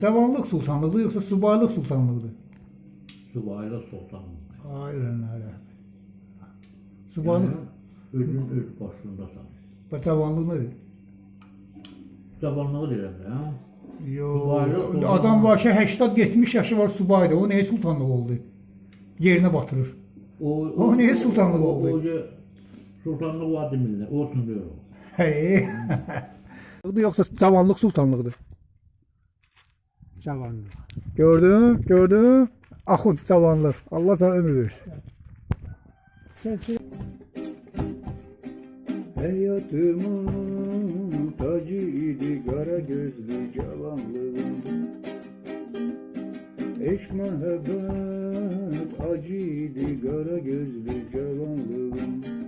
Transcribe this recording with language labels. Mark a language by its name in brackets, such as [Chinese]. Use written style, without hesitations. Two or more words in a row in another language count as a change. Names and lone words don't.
[Azerbaijani] Cavanlıq sultanlığı yoxsa subaylıq sultanlığıdır? Subaylı sultan. [Turkish] Aynen öyle. [Azerbaijani] Subaylıq Yani özün öz başındasan. və cavanlıq nədir? Cavanlığı deyirəm ya. Yox. Subaylıq Adam var ki 80-70 yaşı var subaydır. O neye sultanlıq oldu? Yerinə batırır. O neye sultanlıq oldu? O sultanlığı var demirlər. [Turkish] Olsun diyorum. Hey. [Azerbaijani] Yoxsa cavanlıq sultanlığıdır? Cavanlıq. Gördün, gördün. Axund cavanlıq. [Turkish] Allah sana ömür versin. Hayatımın tacıydı kara gözlü cavanlığım. Eşk mehabbet acıydı kara gözlü cavanlığım.